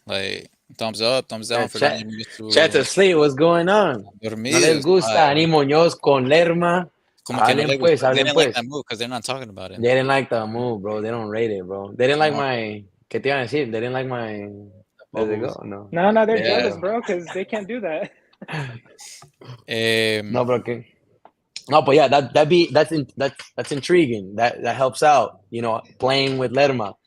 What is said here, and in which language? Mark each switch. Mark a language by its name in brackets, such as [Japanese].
[English] Like, thumbs up, thumbs down for Dani Muñoz. Chat asleep, what's going on? [Spanish] Dormidos, no les gusta Dani Muñoz con Lerma. Hablen pues. [English] They didn't like that move because they're not talking about it. They didn't like the move, bro. They don't rate it, bro. They didn't like my... [Spanish] ¿Qué te iban a decir? [English] They didn't like my... No, they're jealous, bro, because they can't do that. No, bro. No, but yeah, that's intriguing. That helps out. Playing with Lerma.